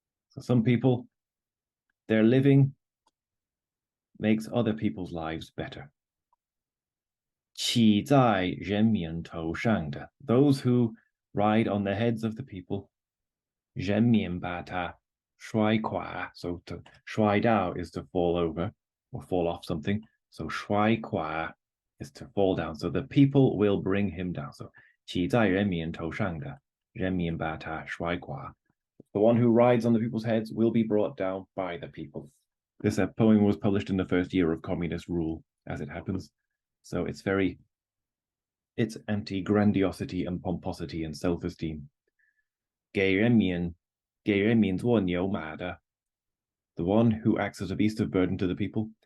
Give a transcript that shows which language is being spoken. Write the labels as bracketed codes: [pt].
[en] So some people, their living makes other people's lives better. [zh] 骑在人民头上的, [en] those who ride on the heads of the people. [zh] 人民把它摔垮, [en] so to 摔倒 is to fall over or fall off something. So 摔垮 is to fall down. So the people will bring him down. [zh] So 骑在人民头上的，人民把它摔垮. [en] The one who rides on the people's heads will be brought down by the people. This poem was published in the first year of communist rule, as it happens. So it's anti-grandiosity and pomposity and self-esteem. [zh] 给人民做牛马的, [en] the one who acts as a beast of burden to the people.